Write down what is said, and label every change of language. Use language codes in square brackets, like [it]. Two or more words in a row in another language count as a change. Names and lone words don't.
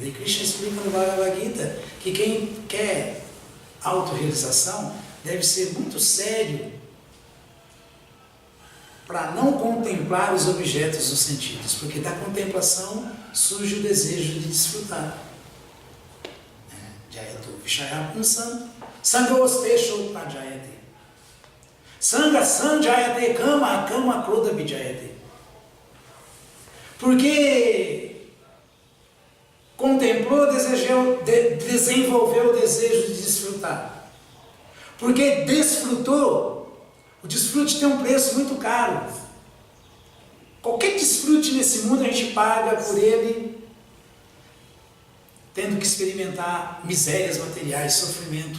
[pt] E Krishna explica no Bhagavad Gita que quem quer autorrealização deve ser muito sério para não contemplar os objetos dos sentidos, porque da contemplação surge o desejo de desfrutar. [sa] Jayatu Vishaya Pumsam, Sangostesho Pajayate. Sanga Sanjayate Kama Kama Kroda Vijayate. [pt] Porque contemplou, desenvolveu o desejo de desfrutar. Porque desfrutou. O desfrute tem um preço muito caro. Qualquer desfrute nesse mundo a gente paga por ele, tendo que experimentar misérias materiais, sofrimento.